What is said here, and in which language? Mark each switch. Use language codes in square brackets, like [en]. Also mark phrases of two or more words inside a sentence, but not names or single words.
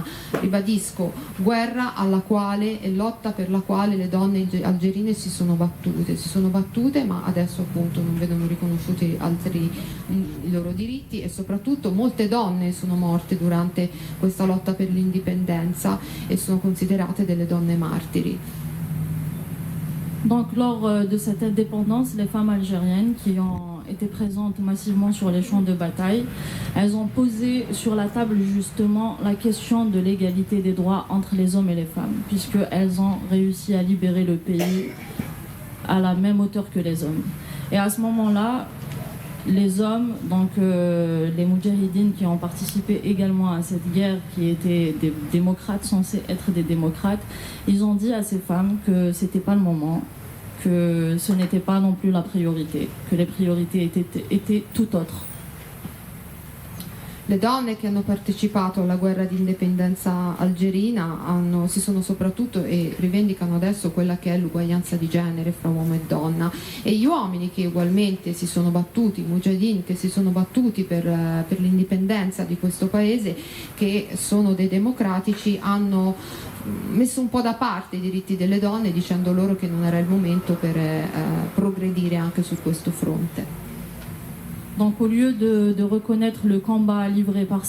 [it] Ribadisco, guerra alla quale e lotta per la quale le donne algerine si sono battute, ma adesso appunto non vedono riconosciuti i loro diritti e soprattutto molte donne sono morte durante questa lotta per l'indipendenza e sono considerate delle donne martiri. [fr] Donc lors de cette indépendance, les femmes algériennes qui ont été présentes massivement sur les champs de bataille, elles ont posé sur la table justement la question de l'égalité des droits entre les hommes et les femmes, puisqu'elles ont réussi à libérer le pays à la même hauteur que les hommes. Et à ce moment-là, les hommes, donc les moudjahidines qui ont participé également à cette guerre, qui étaient des démocrates, censés être des démocrates, ils ont dit à ces femmes que c'était pas le moment, que ce n'était pas non plus la priorité, que les priorités étaient tout autres. [it] Le donne che hanno partecipato alla guerra di indipendenza algerina si sono soprattutto e rivendicano adesso quella che è l'uguaglianza di genere fra uomo e donna, e gli uomini che ugualmente si sono battuti, i mujahideen che si sono battuti per l'indipendenza di questo paese, che sono dei democratici, hanno messo un po' da parte i diritti delle donne dicendo loro che non era il momento per progredire anche su questo fronte. [fr] Donc au lieu de reconnaître le combat livré par